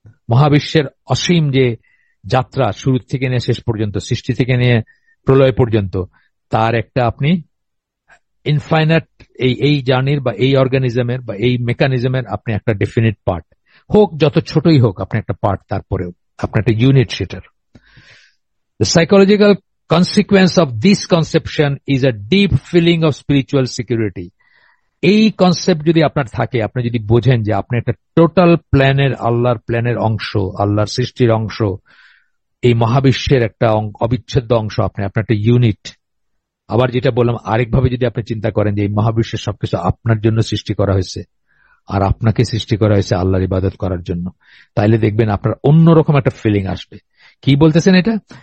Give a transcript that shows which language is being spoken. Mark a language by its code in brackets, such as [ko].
[bn] মহাবিশ্বের অসীম যে যাত্রা শুরু থেকে নিয়ে শেষ পর্যন্ত, সৃষ্টি থেকে নিয়ে প্রলয় পর্যন্ত, তার একটা আপনি ইনফাইনাইট এই জার্নির বা এই অর্গানিজমের বা এই মেকানিজমের আপনি একটা ডেফিনিট পার্ট, হোক যত ছোটই হোক, আপনি একটা পার্ট, তারপরেও আপনার একটা ইউনিট সেটার। [en] The psychological consequence of this conception is a deep feeling of spiritual security. [bn] এই কনসেপ্ট যদি আপনার থাকে, আপনি যদি বোঝেন যে আপনি একটা টোটাল প্ল্যানের, আল্লাহর প্ল্যানের অংশ, আল্লাহর সৃষ্টির অংশ, এই মহাবিশ্বের একটা অবিচ্ছেদ্য অংশ, আপনি আপনার একটা ইউনিট। আবার যেটা বললাম, আরেকভাবে যদি আপনি চিন্তা করেন যে এই মহাবিশ্বের সবকিছু আপনার জন্য সৃষ্টি করা হয়েছে, আর আপনাকে সৃষ্টি করা হয়েছে আল্লাহর ইবাদত করার জন্য, তাইলে দেখবেন আপনার অন্যরকম একটা ফিলিং আসবে। কি বলতেছেন এটা?